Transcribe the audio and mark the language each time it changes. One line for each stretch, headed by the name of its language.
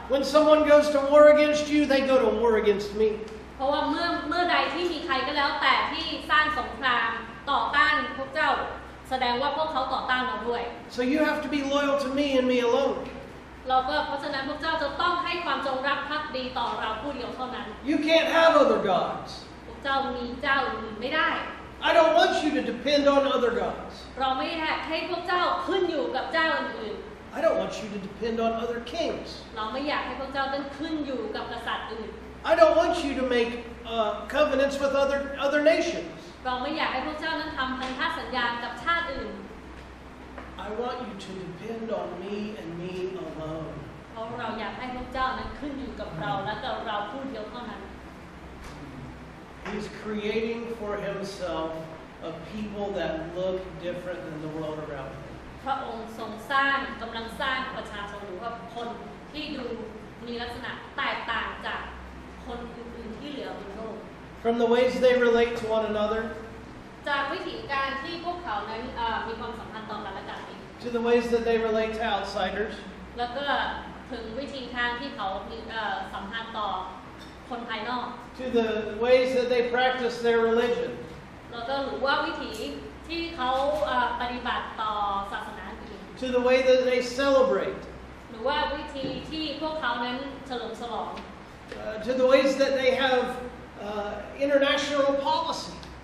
English: When someone goes to war against you, they go to war against me.
Thai: เพราะว่าเมื่อใดที่มีใครก็แล้วแต่ที่สร้างสงครามต่อต้านพวกเจ้า แสดงว่าพวกเขาต่อต้านเราด้วย
English: So you have to be loyal to me and me alone.
Thai: เพราะฉะนั้นพวกเจ้าจะต้องให้ความจงรักภักดีต่อเราผู้เดียวเท่านั้น
English: You can't have other gods.
Thai: พวกเจ้ามีเจ้าอื่นไม่ได้
English: I don't want you to depend on other gods.
Thai: เราไม่ได้ให้พวกเจ้าขึ้นอยู่กับเจ้าอื่น
English: I don't want you to depend on other kings.
Thai: ๆเราไม่อยากให้พวกเจ้าต้องขึ้นอยู่กับกษัตริย์อื่น
English: I don't want you to make covenants with other nations.
Thai: เราไม่อยากให้พวกเจ้านั้นทำพันธสัญญากับชาติอื่น
English: I want you to depend on me and me alone.
Thai: เพราะเราอยากให้พวกเจ้านั้นขึ้นอยู่กับเราและกับเราผู้เดียวเท่านั้น
English: He's creating for himself a people that look different than the world around him.
Thai: พระองค์ทรงกำลังสร้างประชาชนหรือว่าคนที่ดูมีลักษณะแตกต่างจากคนอื่นๆที่เหลือบนโลก
English: From the ways they relate to one another,
Thai: จากวิธีการที่พวกเขานั้นมีความสัมพันธ์ต่อกันและกัน
English: to the ways that they relate to outsiders,
Thai: แล้วก็ถึงวิธีทางที่เขามีสัมพันธ์ต่อ คนภายนอก
English: to the ways that they practice their religion,
Thai: แล้วก็หรือว่าวิถีที่เขาปฏิบัติต่อศาสนาอื่น
English: to the way that they celebrate,
Thai: หรือว่าวิธีที่พวกเขานั้นเฉลิมฉลอง
English: to the ways that they have international policy.